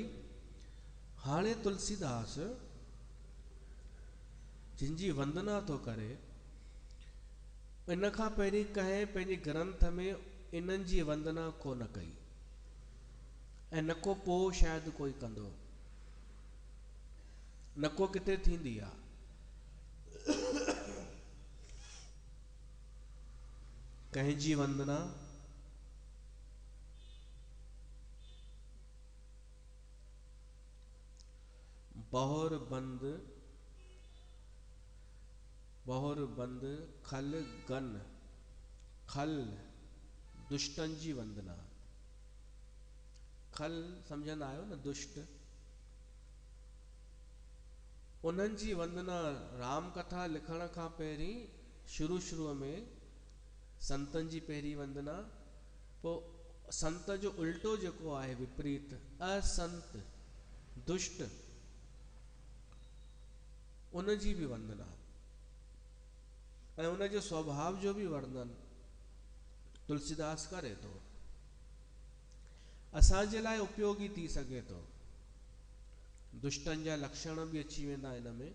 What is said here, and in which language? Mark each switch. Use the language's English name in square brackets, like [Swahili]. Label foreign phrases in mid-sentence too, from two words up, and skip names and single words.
[Sindhi] हाणे तुलसीदास जिन जी वंदना थो करे, इन खां पहिरीं कंहिं पंहिंजे ग्रंथ में इन्हनि जी वंदना कोन कई ऐं न को पोइ शायदि कोई कंदो, न को किथे थींदी आहे। कंहिंजी वंदना [Awadhi] बहुर बंद खल गन, [Sindhi] खल दुष्टन जी वंदना। खल समझंदा आहियो न, दुष्ट। उन्हनि जी वंदना राम कथा लिखण खां पहिरीं शुरू में संतनि जी पहिरीं वंदना, पोइ संत जो उल्टो जेको आहे विपरीत असंत दुष्ट, उन जी बि वंदना ऐं उन जे स्वभाव जो बि वर्णन। तुलसीदास करे थो, असांजे लाइ उपयोगी थी सघे थो। दुष्टनि जा लक्षण बि अची वेंदा हिन में।